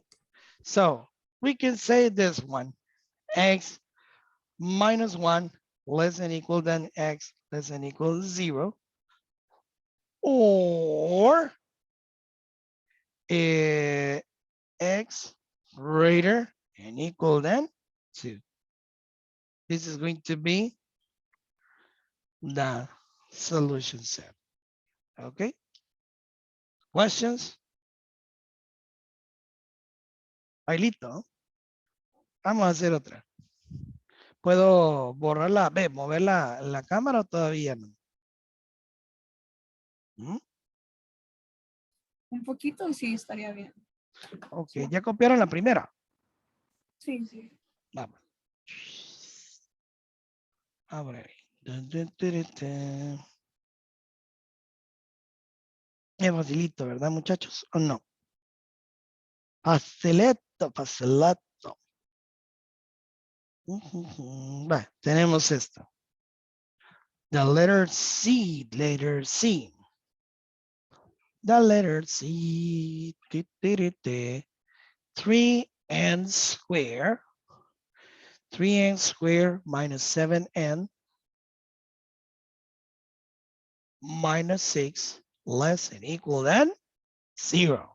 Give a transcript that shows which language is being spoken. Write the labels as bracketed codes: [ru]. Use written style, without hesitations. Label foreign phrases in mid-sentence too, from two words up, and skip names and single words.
[en] So we can say this one, x -1 less than equal than x less than equal to 0, or x greater and equal than 2. This is going to be the solution set. Okay. Questions? [es] Bailito. Vamos a hacer otra. ¿Puedo borrarla, mover la cámara o todavía no? ¿Mm? Un poquito sí estaría bien. Ok, ya copiaron la primera. Sí, sí. Vamos. Abre ahí. Dun, dun, turu, tun. Es facilito, ¿verdad, muchachos? ¿O no? Facilito, facilito. Va, tenemos esto. [en] The letter C, letter C. The letter C. 3n square. 3n squared minus 7n minus 6 less than equal than 0.